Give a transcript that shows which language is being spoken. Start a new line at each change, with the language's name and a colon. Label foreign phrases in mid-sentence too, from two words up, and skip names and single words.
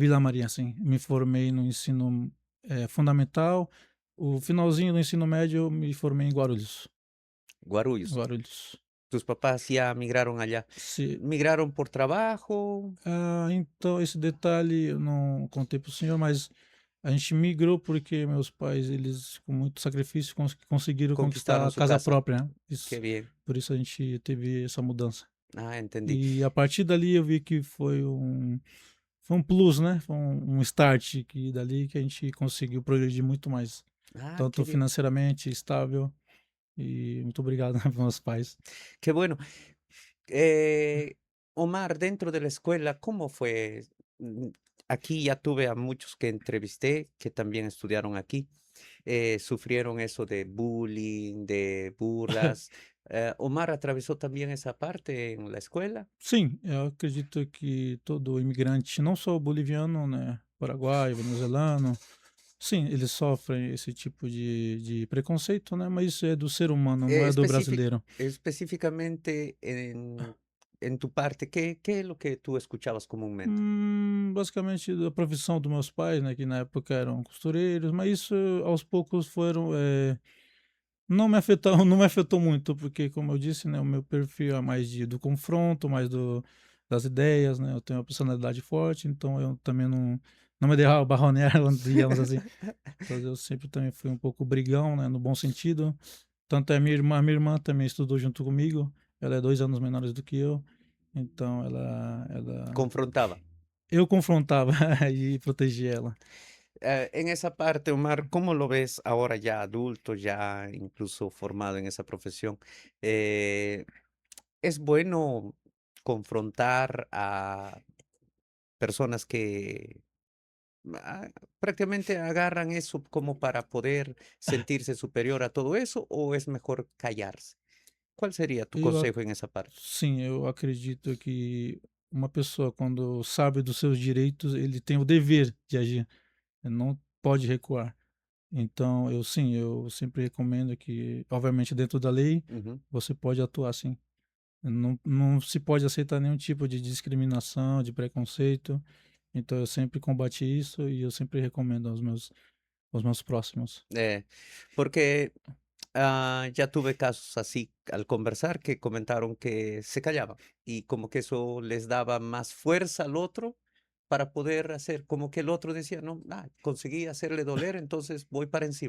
Portuguese: Vila Maria, sim. Me formei no ensino, fundamental. O finalzinho do ensino médio eu me formei em Guarulhos. Guarulhos. Guarulhos.
Spanish: Tus papás ya migraron allá. Se ¿Migraron por trabajo?
Portuguese: então esse detalhe eu não contei para o senhor, mas a gente migrou porque meus pais, eles com muito sacrifício conseguiram conquistar
Spanish: Conquistaron a su casa
Portuguese: casa. própria, né.
Spanish: Qué
Portuguese: Isso.
Spanish: bien.
Portuguese: Por isso a gente teve essa mudança.
Spanish: Ah, entendí.
Portuguese: E a partir dali eu vi que foi um plus, né, foi um start que dali que a gente conseguiu progredir muito mais,
Spanish: Ah, qué tanto bien.
Portuguese: financeiramente, estável, e muito obrigado, né, meus pais.
Spanish: Qué bueno. Eh, Omar, dentro de la escuela, ¿cómo fue? Mm, Aquí ya tuve a muchos que entrevisté que también estudiaron aquí. Sufrieron eso de bullying, de burlas. ¿Omar atravesó también esa parte en la escuela?
Portuguese: Sim, eu acredito que todo imigrante, não só o boliviano, né, paraguaio, venezuelano, sim, eles sofrem esse tipo de preconceito, né, mas isso é do ser humano, não é do brasileiro.
Spanish: Específicamente en tu parte, ¿qué es lo que tú escuchabas comúnmente?
Portuguese: Basicamente da profissão dos meus pais, né, que na época eram costureiros, mas isso aos poucos foram, não me afetou não me afetou muito, porque como eu disse, né, o meu perfil é mais do confronto, mais das ideias, né, eu tenho uma personalidade forte, então eu também não me deixava barronear, digamos assim. Então eu sempre também fui um pouco brigão, né, no bom sentido. Tanto é minha irmã também estudou junto comigo, ela é 2 anos menores do que eu, então ela
Spanish: Confrontaba.
Portuguese: eu confrontava e protegia ela.
Spanish: En esa parte, Omar, ¿cómo lo ves ahora ya adulto, ya incluso formado en esa profesión? Eh, ¿Es bueno confrontar a personas que ah, prácticamente agarran eso como para poder sentirse superior a todo eso o es mejor callarse? ¿Cuál sería tu
Portuguese: Eu ac
Spanish: consejo en esa parte?
Portuguese: Sim, eu acredito que uma pessoa quando sabe dos seus direitos, ele tem o dever de agir, ele não pode recuar. Então eu sempre recomendo que, obviamente dentro da lei, Ujú. você pode atuar sim. Não se pode aceitar nenhum tipo de discriminação, de preconceito, então eu sempre combati isso e eu sempre recomendo aos meus próximos.
Spanish: Eh, Porque ya tuve casos así al conversar que comentaron que se callaban y como que eso les daba más fuerza al otro para poder hacer, como que el otro decía, no, conseguí hacerle doler, entonces voy para encima.